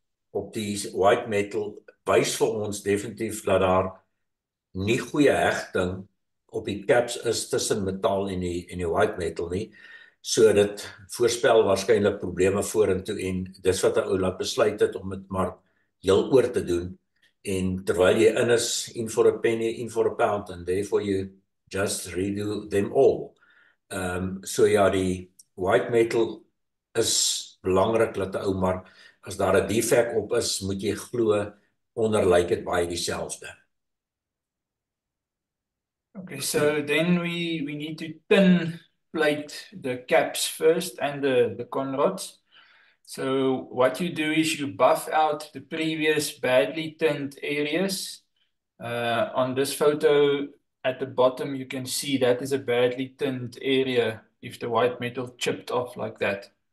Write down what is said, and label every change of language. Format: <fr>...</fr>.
<af>op die white metal wys vir ons definitief dat daar nie goeie hegting op die caps is tussen metaal en die white metal nie. So dit voorspel waarskynlik probleme vorentoe en dis wat 'n ou laat besluit het om dit maar heel oor te doen. En terwyl jy in is,</af> <en>in for a penny, in for a pound, and therefore you just redo them all.</en> <af>So ja, die white metal is belangrik dat 'n ou maar as daar 'n defek op is, moet jy glo onderlyk dit baie dieselfde.</af> <en>Okay, so then we need to tin plate the caps first and the conrods. So what you do is you buff out the previous badly tinned areas. On this photo at the bottom, you can see that is a badly tinned area if the white metal chipped off like that.</en>